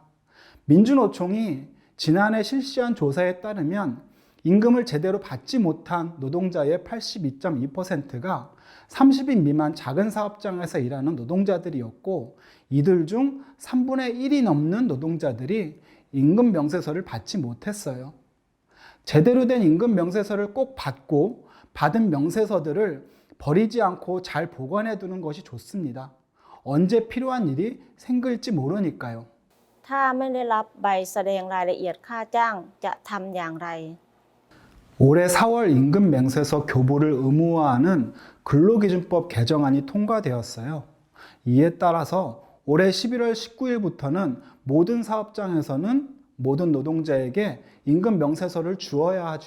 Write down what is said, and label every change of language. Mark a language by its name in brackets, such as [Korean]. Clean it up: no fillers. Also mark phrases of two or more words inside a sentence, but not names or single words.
[Korean] 민주노총이 지난해 실시한 조사에 따르면 임금을 제대로 받지 못한 노동자의 82.2%가 30인 미만 작은 사업장에서 일하는 노동자들이었고 이들 중 3분의 1이 넘는 노동자들이 임금 명세서를 받지 못했어요. 제대로 된 임금 명세서를 꼭 받고 받은 명세서들을 버리지 않고 잘 보관해 두는 것이 좋습니다. 언제 필요한 일이 생길지 모르니까요. [Thai] ถ้าไม่ได้รับใบแสดงรายละเอียดค่าจ้างจะทำอย่างไร [Korean] 올해 4월 임금 명세서 교부를 의무화하는 근로기준법 개정안이 통과되었어요. 이에 따라서 올해 11월 19일부터는 모든 사업장에서는 모든 노동자에게 임금 명세서를 주어야 하죠.